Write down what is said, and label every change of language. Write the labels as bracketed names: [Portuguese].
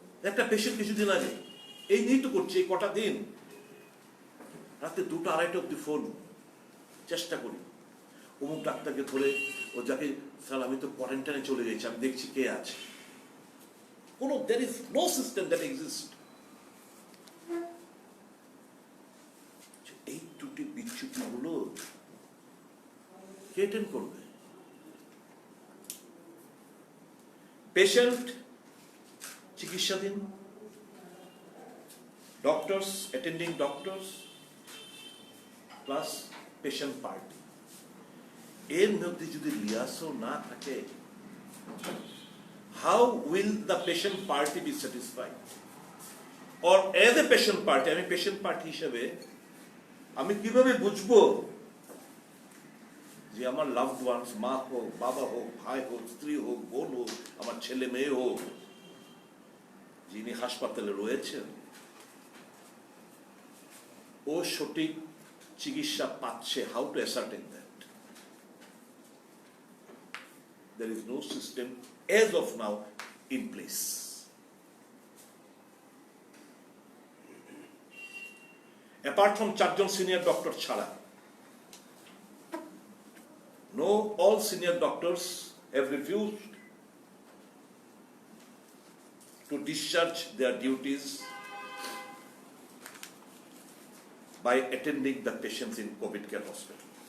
[Bangla] একটা পেশেন্ট কিছুদিন আগে এই নিয়েই তো করছে, এই কটা দিন রাতে 2টা 2:30 অব্দি ফোন, চেষ্টা করি অমুক ডাক্তারকে ধরে, ও যাকে স্যার আমি তো কোয়ারেন্টাইনে চলে গেছি, আমি দেখছি কে আছে। কোনো [English] there is no system that exists। [Bangla] এই ত্রুটি বিচ্যুতি গুলো কে টেন করবে? পেশেন্ট চিকিৎসাধীন, doctors, attending doctors plus patient party, এর মধ্যে যদি লিয়াসও না থাকে, [English] how will the patient party be satisfied? or as a patient party, [Bangla] আমি পেশেন্ট পার্টি হিসেবে আমি কিভাবে বুঝবো যে আমার লাভড ওয়ান্স, মা হোক, বাবা হোক, ভাই হোক, স্ত্রী হোক, বোন হোক, আমার ছেলে মেয়ে হোক, যিনি হাসপাতালে রয়েছেন, ও সঠিক চিকিৎসা পাচ্ছে? [English] How to ascertain that? There is no system as of now in place. Apart from 4 [Bangla] John [English] senior doctor [Bangla] ছাড়া, [English] no, all senior doctors have refused to discharge their duties by attending the patients in COVID care hospital.